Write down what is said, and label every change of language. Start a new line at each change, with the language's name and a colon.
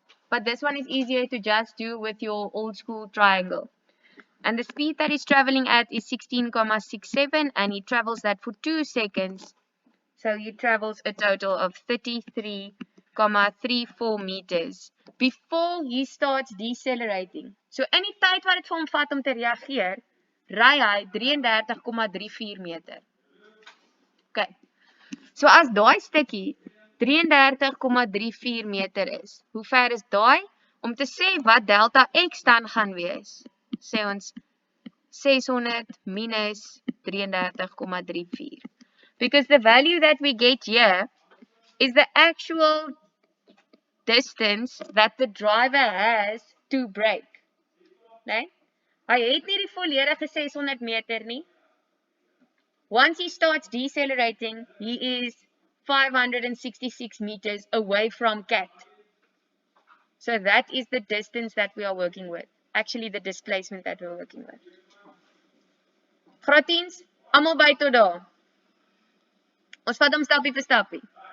English: But this one is easier to just do with your old school triangle. And the speed that he's traveling at is 16,67 and he travels that for 2 seconds. So he travels a total of 33,34 meters before he starts decelerating.
Afrikaans: So in die tyd wat dit vir hom vat om te reageer, ry hy 33,34 meter. Okay. So as daai stukkie 33,34 meter is, hoe ver is daai? Om te sê wat delta x dan gaan wees, sê ons 600 minus 33,34.
English: Because the value that we get here is the actual distance that the driver has to brake.
Afrikaans: Nee? Hy het nie die volledige 600 meter nie.
English: Once he starts decelerating, he is 566 meters away from cat. So that is the distance that we are working with. Actually, the displacement that we're working with.
Afrikaans: Gratiens, almal by tot daar. Ons vat hom stappie vir stappie.